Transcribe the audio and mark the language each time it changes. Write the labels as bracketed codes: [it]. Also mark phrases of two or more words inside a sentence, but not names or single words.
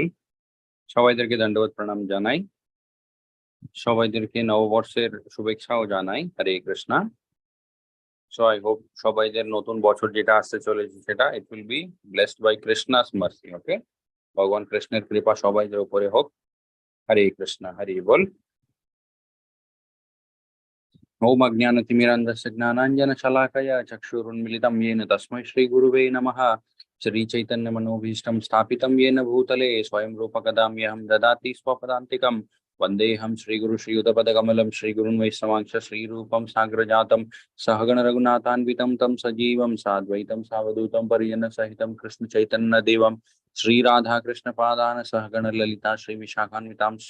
[bn] সবাইদেরকে দণ্ডবত প্রণাম জানাই, সবাইদেরকে নববর্ষের শুভেচ্ছাও জানাই। হরে কৃষ্ণা। [en] so I hope [bn] সবাইদের নতুন বছর যেটা আসতে চলেছে সেটা [en] it will be blessed by Krishna's mercy. [bn] ওকে, ভগবান কৃষ্ণের কৃপা সবাইদের উপরে হোক। হরে কৃষ্ণা, হরি বল। [sa] ओम अज्ञानतिमिरान्धस्य ज्ञानाञ्जनशलाकया चक्षुरुन्मिलितं येन तस्मै श्रीगुरुवे नमः। श्रीचैतन्यमनोभीष्टं स्थापितं येन भूतले स्वयं रूपकदा मह्यं ददाति स्वपदान्तिकं। वन्देऽहं श्रीगुरु श्रीयुतपदकमलं श्रीगुरुन् वैष्णवांश श्रीरूपं साग्रजातं सहगण रघुनाथान्वितं तं सजीवं साद्वैतं सावधूतं परिजनसहितं कृष्णचैतन्यदेवं श्रीराधा कृष्णपादान् सहगण ललिता श्रीविशाखान्वितांश्च।